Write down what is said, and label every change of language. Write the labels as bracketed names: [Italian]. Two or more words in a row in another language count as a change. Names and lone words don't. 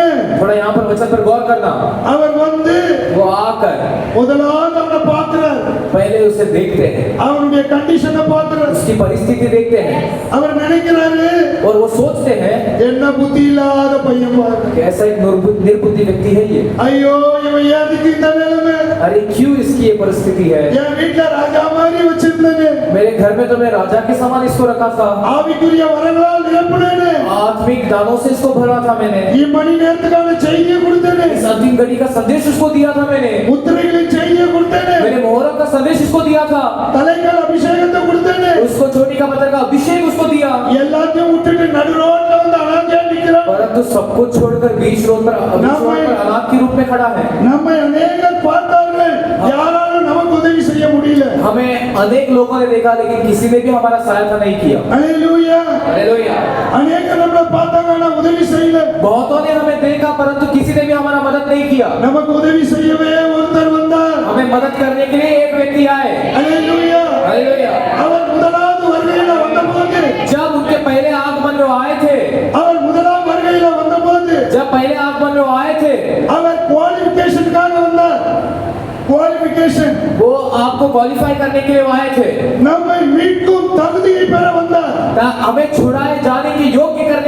[Hindi] थोड़ा यहाँ पर वचन पर गौर करना, [Tamil] அவர் வந்து [Hindi] वो आकर [Tamil] முதலாவது அவனை பார்க்கிறார். [Hindi] पहले उसे देखते हैं, [Tamil] அவனுடைய கண்டிஷனை பார்க்கிறார். [Hindi] उसकी परिस्थिति देखते हैं [Tamil] அவர் நினைக்கிறாரு, [Hindi] और वो सोचते हैं [Tamil] என்ன புத்தி இல்லாத பையன் பாரு. [Hindi] कैसा एक निर्बुद्धि व्यक्ति है ये, [Tamil] ஐயோ இவன் ஏதுக்கு இந்த நிலைமை? [Hindi] अरे क्यों इसकी ये परिस्थिति है? [Tamil] என் வீட்டுல ராஜா மாதிரி வச்சிருந்தேனே, [Hindi] मेरे घर में तो मैं राजा के समान इसको रखा था, [Tamil] ஆவிக்குரிய வரங்களால் நிரப்புனேனே, [Hindi] आत्मिक दानों से इसको भरा था मैंने, [Tamil] இம்மணி நேரத்துக்கான செய்தியை கொடுத்தேனே, [Hindi] इस अंतिम घड़ी का संदेश उसको दिया था मैंने, [Tamil] முத்திரைகளின் செய்தியை கொடுத்தேனே, [Hindi] मेरे मोहरम का संदेश इसको दिया था, [Tamil] தலைக்கால் அபிஷேகத்தை கொடுத்தேனே. [Hindi] उसको छोटी का पत्थर का अभिषेक उसको दिया, [Tamil] எல்லாத்தையும் விட்டுட்டு நடு ரோட்ல வந்து அனாதையா நிக்கிறான். [Hindi] परंतु सब कुछ छोड़कर बीच रोड पर अनाथ के रूप में खड़ा है। [Tamil] நம்மை அநேகர் பார்த்தார்கள், யாராலும் நமக்கு உதவி செய்ய முடியல. [Hindi] हमें अनेक लोगों ने देखा, लेकिन किसी ने भी हमारा सहायता नहीं किया। [Tamil] அல்லேலூயா. [Hindi] हालेलुया। [Tamil] அநேகர் நம்மளை பார்த்தாங்க, ஆனா உதவி செய்யல. [Hindi] बहुतों ने हमें देखा, परंतु किसी ने भी हमारा मदद नहीं किया। [Tamil] நமக்கு உதவி செய்யவே ஒருத்தர் வந்தார். [Hindi] हमें मदद करने के लिए एक व्यक्ति आए। [Tamil] அல்லேலூயா. [Hindi] हालेलुया। [Tamil] அவர் முதலாவது வருகையில வந்தபோது, [Hindi] जब उनके पहले आगमन में वो आए थे, [Tamil] அவர் முதலாம் வருகையில வந்தபோது [Hindi] जब पहले आगमन में वो आए थे, [Tamil] அவர் குவாலிஃபிகேஷனுக்காக வந்தார். குவாலிஃபிகேஷன், [Hindi] वो आपको क्वालिफाई करने के लिए वो आए थे, [Tamil] நம்மை மீட்கும் தகுதியை பெற வந்தார். [Hindi] हमें छुड़ाए जाने की योग्य